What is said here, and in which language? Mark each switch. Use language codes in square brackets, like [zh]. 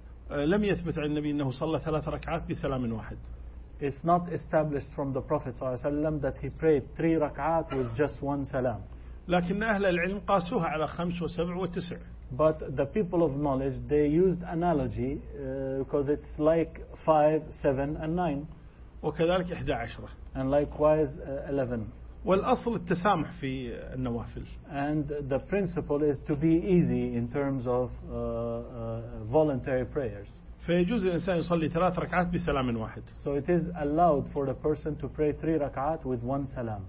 [ar] لم يثبت عن النبي أنه صلى 3 ركعات بسلام واحد. [en] It's not established from the Prophet [ar] صلى الله عليه وسلم [en] that he prayed 3 ركعات with just one salam. [ar] لكن أهل العلم قاسوها على 5 و7 و9. [en] But the people of knowledge they used analogy because it's like 5, 7 and 9. [ar] وكذلك 11. [en] And likewise 11. [ar] والأصل التسامح في النوافل. [en] And the principle is to be easy in terms of voluntary prayers. [ar] فيجوز الإنسان يصلي 3 ركعات بسلام واحد. [en] So it is allowed for the person to pray 3 ركعات with one salam.